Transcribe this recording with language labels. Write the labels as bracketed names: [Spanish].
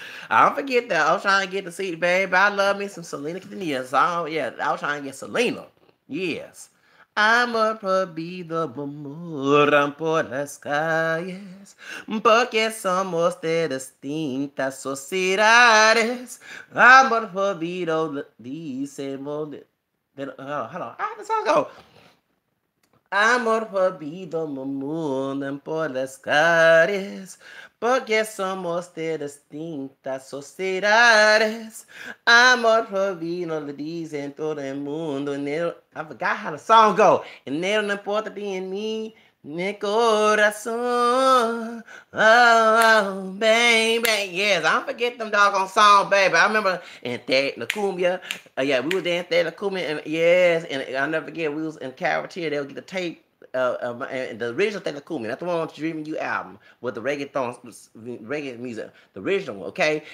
[English] I don't forget that. I was trying to get to see, baby. I love me some Selena Quintanilla song. Yeah, I was trying to get Selena. Yes. [Spanish] Amor prohibido murmuran por las calles, porque somos de distintas sociedades. Amor prohibido dice... [English] Hold on, hold on. How does the song go? [Spanish] Amor prohibido murmuran por las calles, porque somos de distintas sociedades. Amor prohibido le dicen todo el mundo. [English] I forgot how the song go. [Spanish] Enero no importa de en mí, mi corazón. [English] Oh, baby. Yes, I don't forget them doggone songs, baby. I remember in La Cumbia. Yeah, we was dancing at La Cumbia. And yes, and I'll never forget, we was in Caravatera. They would get the tape. And the original Taylor Coolman, not the one on the Dreaming You album with the reggae music, the original one, okay?